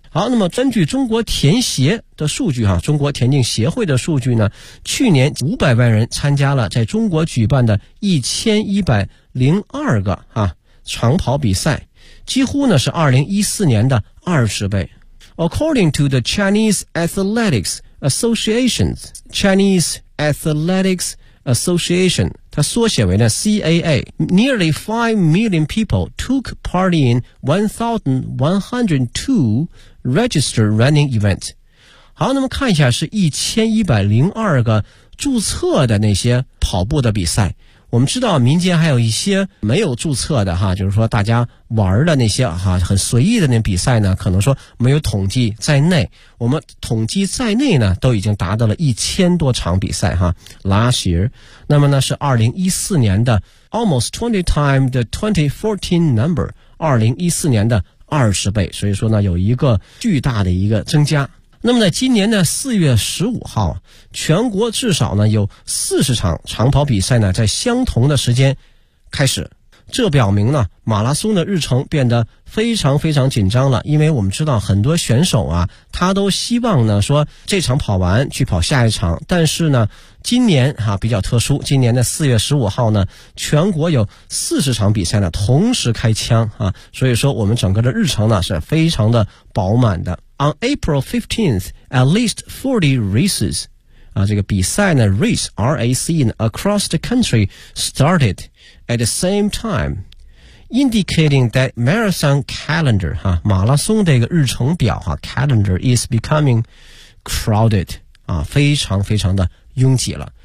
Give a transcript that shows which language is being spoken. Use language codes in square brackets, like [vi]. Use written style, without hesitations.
[zh] 好，那么根据中国田协的数据哈，中国田径协会的数据呢，去年500万人参加了在中国举办的1102个啊长跑比赛，几乎呢是2014年的20倍。 [en] According to the Chinese Athletics Association, Chinese Athletics Association, [zh] 它缩写为呢 [en] CAA, nearly 5 million people took part in 1102Register running event。 [zh] 好，那么看一下是1102个注册的那些跑步的比赛，我们知道民间还有一些没有注册的哈，就是说大家玩的那些哈，很随意的那比赛呢，可能说没有统计在内，我们统计在内呢都已经达到了1000多场比赛哈 [en] last year。 [zh] 那么呢是2014年的 [en] almost 20 times the 2014 number， [zh] 2014年的20倍，所以说呢有一个巨大的一个增加。那么在今年呢4月15号全国至少呢有40场长跑比赛呢在相同的时间开始，这表明呢马拉松的日程变得非常非常紧张了，因为我们知道很多选手啊他都希望呢说这场跑完去跑下一场，但是呢今年啊比较特殊，今年的4月15号呢全国有40场比赛呢同时开枪啊，所以说我们整个的日程呢是非常的饱满的。 [en] On April 15th at least 40 races [zh] 啊这个比赛呢 [en] race RACE across the country started at the same time indicating that marathon calendar [zh] 啊马拉松这个日程表啊 [en] calendar is becoming crowded [zh] 啊非常非常的拥挤了。